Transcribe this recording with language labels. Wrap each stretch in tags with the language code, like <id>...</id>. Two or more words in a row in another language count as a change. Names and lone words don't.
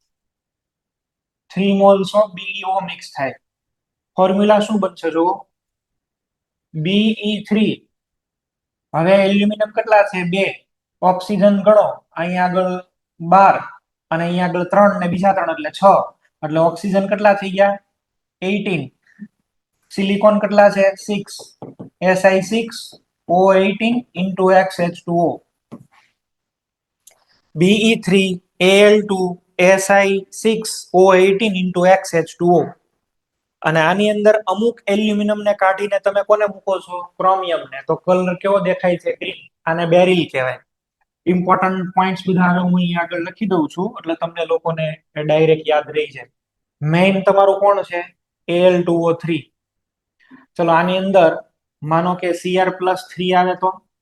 <gu>3</gu> <en>moles of</en> <gu>BeO મિક્સ થાય ફોર્મ્યુલા શું બનશે જો Be3 હવે એલ્યુમિનિયમ કેટલા છે 2 ઓક્સિજન ગણો અહીંયા આગળ 12 અને અહીંયા આગળ 3 ને બીજા 3 એટલે 6 એટલે ઓક્સિજન કેટલા થઈ ગયા 18 સિલિકોન કેટલા છે 6 Si6O18 into XH2O Be3Al2Si6O18 into XH2O અને આની અંદર અમુક એલ્યુમિનિયમ ને કાઢીને તમે કોને મૂકો છો ક્રોમિયમ ને તો કલર કેવો દેખાય છે ગ્રીન આને બેરિલ કહેવાય</gu> <en>important points</en> <gu>બધા હવે હું અહીંયા આગળ લખી દઉં છું એટલે તમને લોકોને ડાયરેક્ટ યાદ રહી જાય મેઇન તમારું કોણ છે Al2O3 ચલો આની અંદર માનો કે Cr+3 આવે તો</gu>